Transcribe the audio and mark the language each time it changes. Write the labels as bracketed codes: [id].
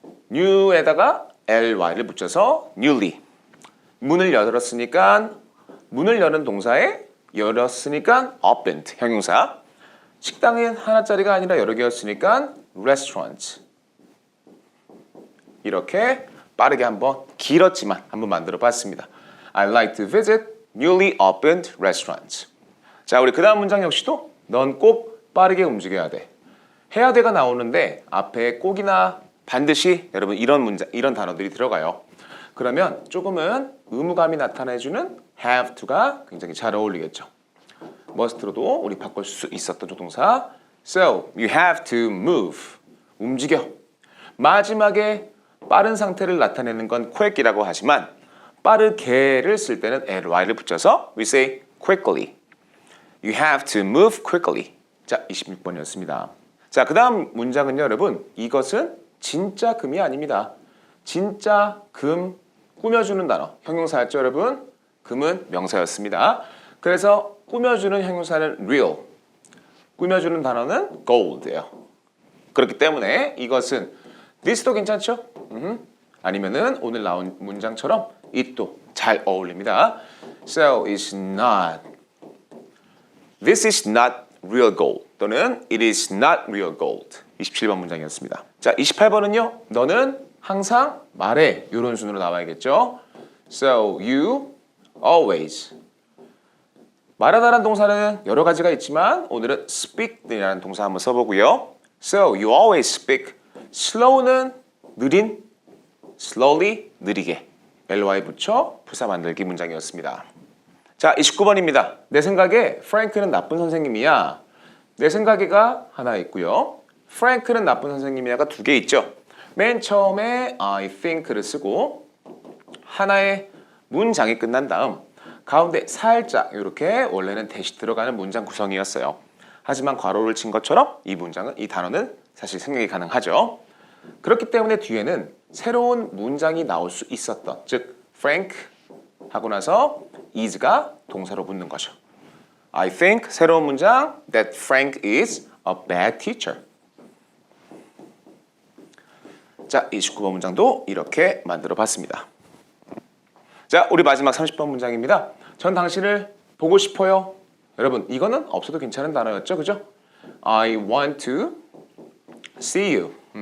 [ko] new에다가 ly를 붙여서 newly. 문을 열었으니까 문을 여는 동사에 열었으니까 opened 형용사. 식당은 하나짜리가 아니라 여러 개였으니까 restaurant. 이렇게 빠르게 한번 길었지만 한번 만들어 봤습니다. [en] I like to visit newly opened restaurants. [ko] 자, 우리 그 다음 문장 역시도 넌 꼭 빠르게 움직여야 돼. 해야 돼가 나오는데 앞에 꼭이나 반드시 여러분 이런 단어들이 들어가요. 그러면 조금은 의무감이 나타내주는 have to가 굉장히 잘 어울리겠죠. must로도 우리 바꿀 수 있었던 조동사. [en] So you have to move. [ko] 움직여. 마지막에 빠른 상태를 나타내는 건 quick이라고 하지만 빠르게를 쓸 때는 ly를 붙여서 [en] we say quickly. You have to move quickly. [ko] 자, 26번이었습니다. 자, 그 다음 문장은요, 여러분. 이것은 진짜 금이 아닙니다. 진짜 금 꾸며주는 단어. 형용사였죠, 여러분? 금은 명사였습니다. 그래서 꾸며주는 형용사는 real, 꾸며주는 단어는 gold예요. 그렇기 때문에 이것은 this도 괜찮죠? 아니면은 오늘 나온 문장처럼 it도 잘 어울립니다. [en] So it's not, this is not real gold [ko] 또는 [en] it is not real gold. [ko] 27번 문장이었습니다. 자, 28번은요. 너는 항상 말해. 이런 순으로 나와야겠죠. [en] So you always. [ko] 말하다라는 동사는 여러 가지가 있지만 오늘은 speak이라는 동사 한번 써보고요. [en] So you always speak. slow는 [ko] 느린, [en] slowly [ko] 느리게. ly 붙여 부사 만들기 문장이었습니다. 자, 29번입니다. 내 생각에 프랭크는 나쁜 선생님이야. 내 생각에가 하나 있고요. 프랭크는 나쁜 선생님이야가 두 개 있죠. 맨 처음에 I think를 쓰고 하나의 문장이 끝난 다음 가운데 살짝 이렇게 원래는 대시 들어가는 문장 구성이었어요. 하지만 괄호를 친 것처럼 이 문장은, 이 단어는 사실 생략이 가능하죠. 그렇기 때문에 뒤에는 새로운 문장이 나올 수 있었던, 즉 Frank 하고 나서 is가 동사로 붙는 거죠. [en] I think [ko] 새로운 문장 [en] that Frank is a bad teacher. [ko] 자, 29번 문장도 이렇게 만들어 봤습니다. 자, 우리 마지막 30번 문장입니다. 전 당신을 보고 싶어요. 여러분, 이거는 없어도 괜찮은 단어였죠, 그죠? [en] I want to see you.